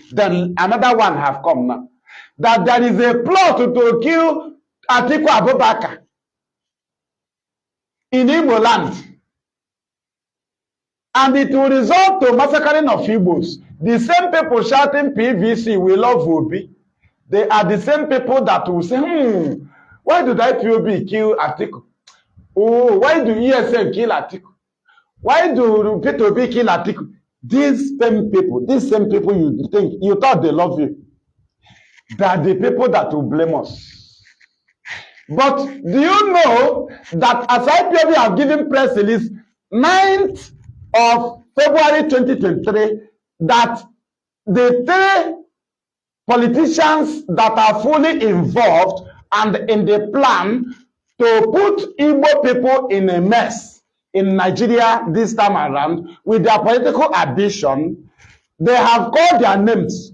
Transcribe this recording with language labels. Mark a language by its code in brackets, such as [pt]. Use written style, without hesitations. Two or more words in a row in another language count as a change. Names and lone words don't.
[en] Then another one have come now. That there is a plot to kill Atiku Abubakar in Igbo land. And it will result to massacring of Igbos. The same people shouting PVC, we love Obi. They are the same people that will say, why did IPOB kill Atiku? Oh, why do ESN kill Atiku? Why do P2B kill Atiku? These same people you think, you thought they love you. They are the people that will blame us. But do you know that as IPOB have given press release 9th of February 2023, that the 3 politicians that are fully involved and in the plan to put Igbo people in a mess in Nigeria this time around with their political ambition, they have called their names.